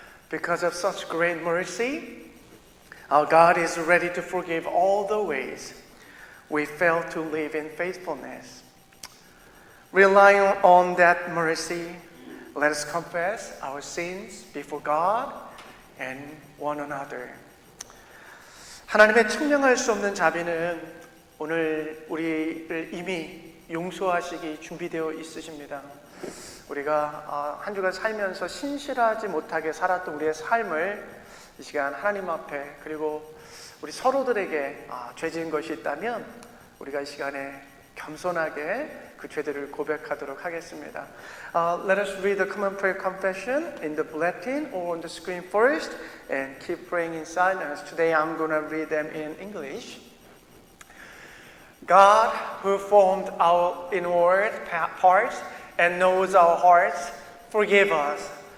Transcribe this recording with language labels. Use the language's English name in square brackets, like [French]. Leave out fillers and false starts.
[English] Because of such great mercy, our God is ready to forgive all the ways we fail to live in faithfulness. Relying on that mercy, let us confess our sins before God and one another. [Korean] 하나님의 측량할 수 없는 자비는 오늘 우리를 이미 용서하시기 준비되어 있으십니다. 우리가 한 주간 살면서 신실하지 못하게 살았던 우리의 삶을 이 시간 하나님 앞에 그리고 우리 서로들에게 죄 지은 것이 있다면 우리가 이 시간에 겸손하게 그 죄들을 고백하도록 하겠습니다. [English] Let us read the common prayer confession in the bulletin or on the screen first and keep praying in silence. Today I'm going to read them in English. God, who formed our inward parts and knows our hearts, forgive us.